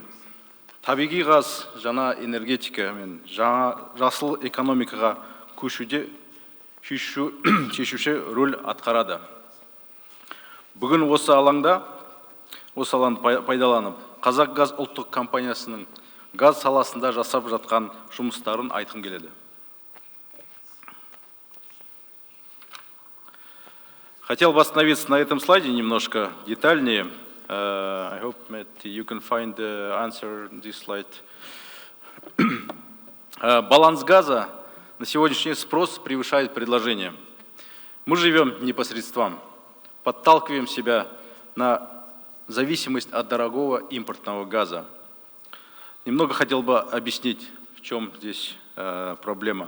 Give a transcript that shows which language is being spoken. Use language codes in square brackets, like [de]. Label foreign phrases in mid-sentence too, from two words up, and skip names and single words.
[kk] Табиғи газ жаңа энергетика мен жаңа жасыл экономикаға көшуде шешуші рөл атқарады. Бүгін осы алаңды пайдаланып, Қазақ газ ұлттық компаниясының газ саласында жасап жатқан жұмыстарын айтқым келеді. [ru] Хотел бы остановиться на этом слайде немножко детальнее. [en] I hope that you can find the answer in this slide. [ru] Баланс газа на сегодняшний спрос превышает предложение. Мы живем непосредством, подталкиваем себя на зависимость от дорогого импортного газа. Немного хотел бы объяснить, в чем здесь проблема.